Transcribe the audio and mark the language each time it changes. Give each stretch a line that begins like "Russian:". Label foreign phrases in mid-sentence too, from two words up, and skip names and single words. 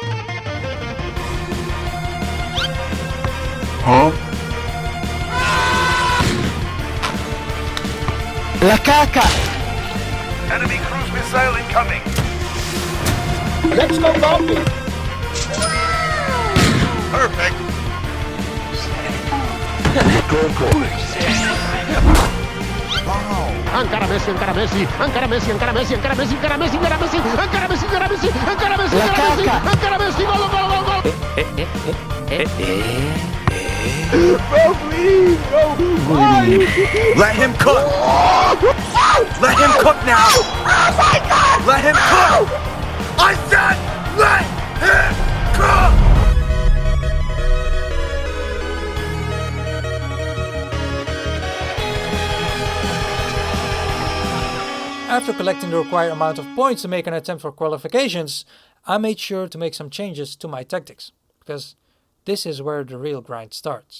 Catalan: Huh? La caca!
English: Enemy cruise missile incoming! Let's go, Bramble! Perfect!
Catalan: Encara Messi, encara Messi, encara Messi, encara Messi, encara Messi, encara Messi, encara Messi, encara Messi, encara Messi, encara Messi, encara Messi, gol, gol, gol, gol!
English: Bro, please, bro! Let him cook! Let him cook now! Oh my God! Let him cook! I said let him cook! After collecting the required amount of points to make an attempt for qualifications, I made sure to make some changes to my tactics, because this is where the real grind starts.